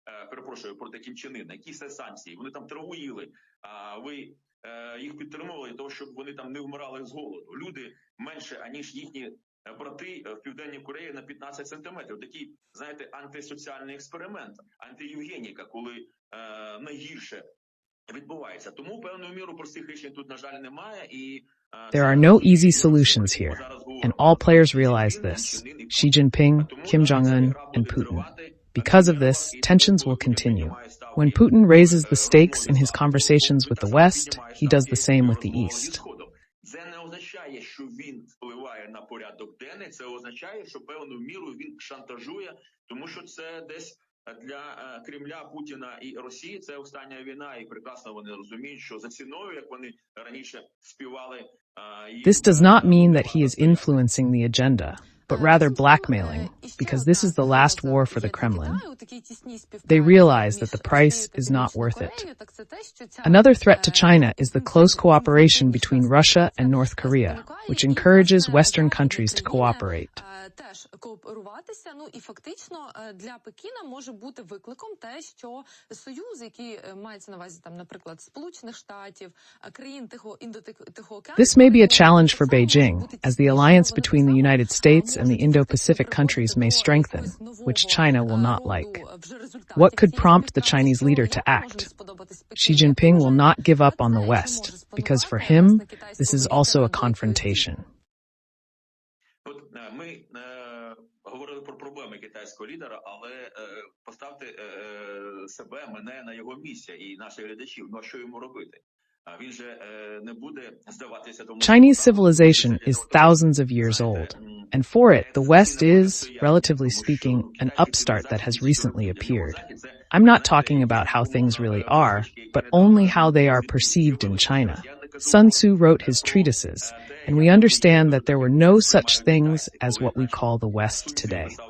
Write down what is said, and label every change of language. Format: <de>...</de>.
<uk>Перепрошую, проти Кім Чен Ына. Які це санкції? Вони там травоїли, а ви їх підтримували для того, щоб вони там не вмирали з голоду. Люди менше, аніж їхні брати в Південній Кореї на 15 сантиметрів. Такий, знаєте, антисоціальний експеримент, антиєвгеніка, коли найгірше відбувається. Тому певною мірою простих рішень тут, на жаль, немає.</uk> <en>І there are no easy solutions here, and all players realize this. Xi Jinping, Kim Jong-un, and Putin. Because of this, tensions will continue. When Putin raises the stakes in his conversations with the West, he does the same with the East.</en> <uk>Це не означає, що він впливає на порядок денний, це означає, що певною мірою він шантажує, тому що це десь для Кремля, Путіна і Росії це остання війна, і прекрасно вони розуміють, що за ціною, як вони раніше співали.</uk> <en>This does not mean that he is influencing the agenda, but rather blackmailing, because this is the last war for the Kremlin. They realize that the price is not worth it. Another threat to China is the close cooperation between Russia and North Korea, which encourages Western countries to cooperate.</en> <uk>Теж кооперуватися, і фактично для Пекіна може бути викликом те, що союз, який мається на увазі, наприклад, Сполучених Штатів, країн Тихого океану.</uk> <en>This may be a challenge for Beijing, as the alliance between the United States and the Indo-Pacific countries may strengthen, which China will not like. What could prompt the Chinese leader to act? Xi Jinping will not give up on the West, because for him, this is also a confrontation.</en> <uk>Ми говорили про проблеми китайського лідера, але поставте себе, мене на його місце і наших глядачів. Ну а що йому робити? Він же не буде здаватися тому.</uk> <en>Chinese civilization is thousands of years old, and for it, the West is, relatively speaking, an upstart that has recently appeared. I'm not talking about how things really are, but only how they are perceived in China. Sun Tzu wrote his treatises, and we understand that there were no such things as what we call the West today.</en>